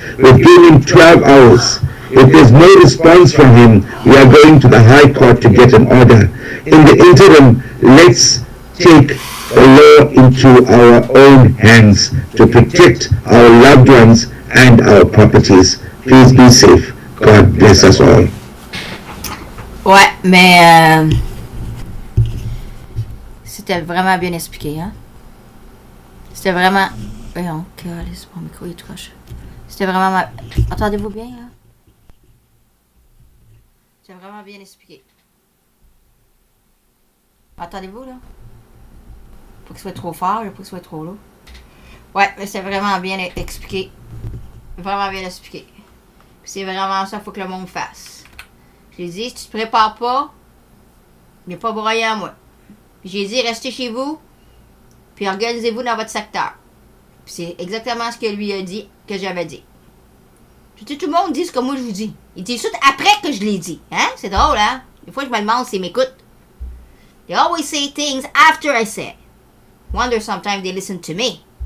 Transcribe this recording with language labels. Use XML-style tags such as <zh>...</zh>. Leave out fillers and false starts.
<en>We've given him 12 hours. If there's no response from him, we are going to the High Court to get an order. In the interim, let's take the law into our own hands to protect our loved ones and our properties. Please be safe. God bless us all.</en> <fr>Ouais, mais c'était vraiment bien expliqué, hein? C'était vraiment... Voyons, c'est mon micro, il est croche. C'était vraiment... Entendez-vous bien, là? C'était vraiment bien expliqué. Entendez-vous, là? Faut que ce soit trop fort, faut que ce soit trop lourd. Ouais, mais c'est vraiment bien expliqué. Vraiment bien expliqué. Puis c'est vraiment ça qu'il faut que le monde fasse. J'ai dit, si tu te prépares pas, il n'y a pas broyé à moi. Puis j'ai dit, restez chez vous, puis organisez-vous dans votre secteur. Puis c'est exactement ce que lui a dit, que j'avais dit. Tout le monde dit ce que moi je vous dis. Il dit tout après que je l'ai dit. Hein? C'est drôle, hein? Des fois, je me demande s'ils m'écoutent.</fr> <en>They always say things after I say. Wonder sometimes they listen to me.</en>